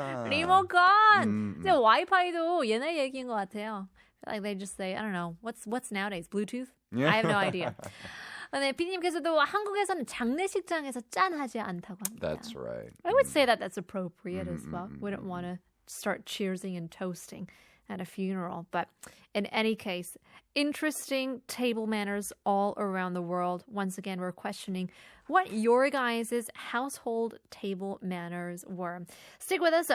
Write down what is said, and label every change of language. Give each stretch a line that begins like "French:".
Korean: 리모컨! 근데 와이파이도 옛날 얘기인 것 같아요.
English: They just say, I don't know, what's nowadays? Bluetooth? Yeah. I have no idea.
Korean: 네, 피디님께서도 한국에서는 장례식장에서 짠하지 않다고 합니다.
English: That's right. I would say that that's appropriate as well. We don't want to start cheersing and toasting at a funeral. But in any case, interesting table manners all around the world. Once again, we're questioning what your guys' household table manners were. Stick with us.